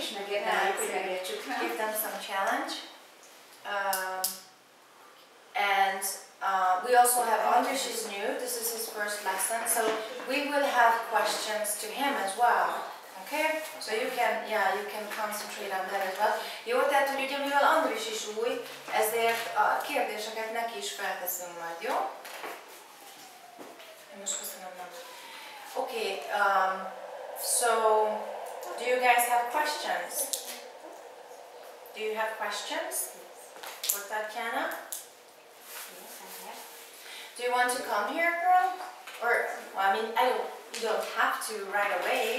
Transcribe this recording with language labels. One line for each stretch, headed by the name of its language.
English: Give them some challenge. And we also have Andris is new. This is his first lesson, so we will have questions to him as well. Okay? So you can concentrate on that as well.
Hungarian: Jó, tehát hogy ugye mivel Andris is új, ezért a kérdéseket neki is felteszünk majd, jó? Most köszönöm, nem.
English: Okay, so do you guys have questions? Do you have questions for Tatiana? Do you want to come here, girl? Or, well, I mean, you don't have to right away.